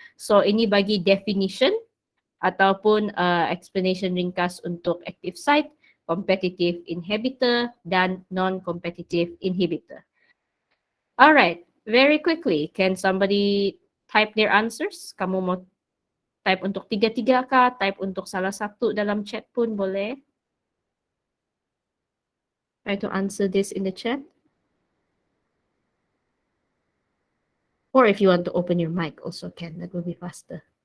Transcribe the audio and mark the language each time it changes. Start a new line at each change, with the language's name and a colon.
Malay: So ini bagi definition ataupun explanation ringkas untuk active site, competitive inhibitor, dan non-competitive inhibitor.
English: All right, very quickly, can somebody type their answers?
Malay: Kamu mau type untuk tiga-tiga kah? Type untuk salah satu dalam chat pun boleh.
English: Try to answer this in the chat. Or if you want to open your mic also can, that will be faster.